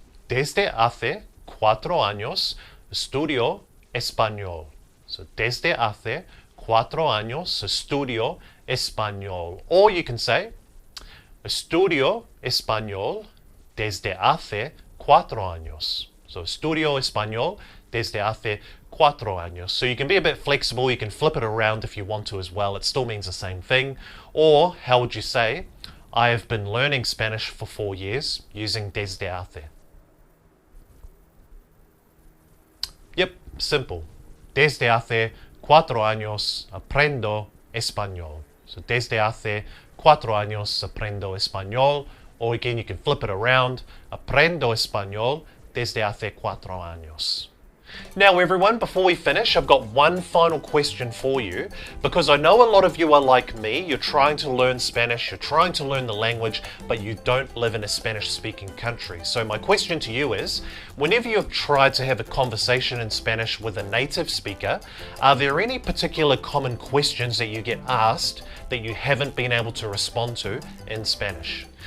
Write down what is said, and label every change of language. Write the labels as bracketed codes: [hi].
[es] Desde hace 4 años estudio español. [en] So, [es] desde hace 4 años estudio español. [en] Or you can say, [es] estudio español desde hace 4 años. [en] So [es] estudio español desde hace 4 años. [en] So you can be a bit flexible, you can flip it around if you want to as well. It still means the same thing. Or how would you say, I have been learning Spanish for 4 years using desde hace. Yep, simple. [es] Desde hace 4 años aprendo español. [en] So [es] desde hace 4 años aprendo español. [en] Or again, you can flip it around. [es] Aprendo español desde hace 4 años. [en] Now everyone, before we finish, I've got one final question for you, because I know a lot of you are like me, you're trying to learn Spanish, you're trying to learn the language, but you don't live in a Spanish-speaking country. So my question to you is, whenever you've tried to have a conversation in Spanish with a native speaker, are there any particular common questions that you get asked that you haven't been able to respond to in Spanish?